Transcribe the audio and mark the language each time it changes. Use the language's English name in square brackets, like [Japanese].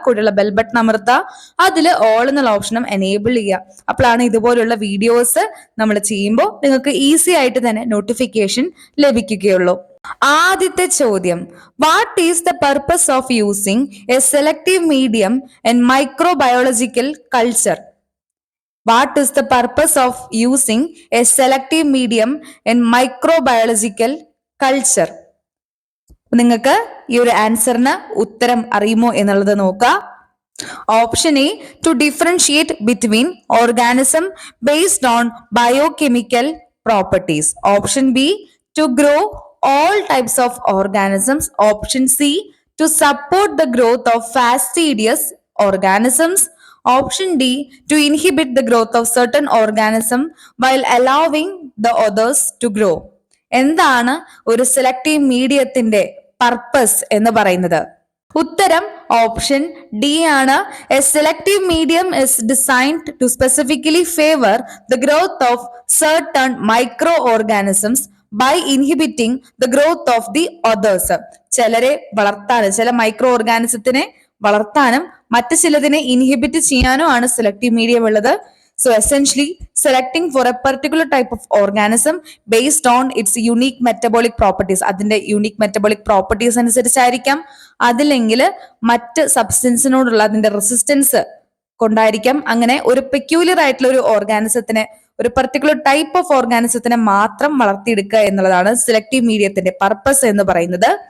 [Malayalam] കൂടെയുള്ള bell button അമർത്തുക, അതിൽ ഓൾ എന്നുള്ള ഓപ്ഷനും എനേബിൾ ചെയ്യുക. അപ്പോഴാണ് ഇതുപോലുള്ള വീഡിയോസ് നമ്മൾ ചെയ്യുമ്പോൾ നിങ്ങൾക്ക് ഈസി ആയിട്ട് തന്നെ നോട്ടിഫിക്കേഷൻ ലഭിക്കുകയുള്ളൂ. ആദ്യത്തെ ചോദ്യം, [English] What is the purpose of using a selective medium in microbiological culture? What is the purpose of using a selective medium in microbiological culture? [Malayalam] നിങ്ങൾക്ക് ഈ ഒരു ആൻസറിന് ഉത്തരം അറിയുമോ എന്നുള്ളത് നോക്കുക. [English] Option A, to differentiate between organism based on biochemical properties. [Malayalam] Option B, [English] To grow all types of organisms. Option C, to support the growth of fastidious organisms. Option D, to inhibit the growth of certain organism while allowing the others to grow. [Malayalam] എന്താണ് ഒരു selective മീഡിയത്തിന്റെ purpose എന്ന് പറയുന്നത്? ഉത്തരം option D ആണ്. [English] A selective medium is designed to specifically favour the growth of certain micro organisms by inhibiting the growth of the others. [Malayalam] ചിലരെ വളർത്താനും ചില മൈക്രോ ഓർഗാനിസത്തിനെ വളർത്താനും മറ്റു ചിലതിനെ ഇൻഹിബിറ്റ് ചെയ്യാനും ആണ് സെലക്ടീവ് മീഡിയം ഉള്ളത്. [English] So essentially selecting for a particular type of organism based on its unique metabolic properties. [Malayalam] അതിന്റെ യൂണിക് മെറ്റബോളിക് പ്രോപ്പർട്ടീസ് അനുസരിച്ചായിരിക്കാം, അതില്ലെങ്കിൽ മറ്റ് സബ്സ്റ്റൻസിനോടുള്ള അതിന്റെ റെസിസ്റ്റൻസ് കൊണ്ടായിരിക്കാം. അങ്ങനെ ഒരു പെക്യൂലിയർ ആയിട്ടുള്ള ഒരു ഓർഗാനിസത്തിനെ, ഒരു പർട്ടിക്കുലർ ടൈപ്പ് ഓഫ് ഓർഗാനിസത്തിനെ മാത്രം വളർത്തിയെടുക്കുക എന്നുള്ളതാണ് സെലക്ടീവ് മീഡിയത്തിന്റെ പർപ്പസ് എന്ന് പറയുന്നത്.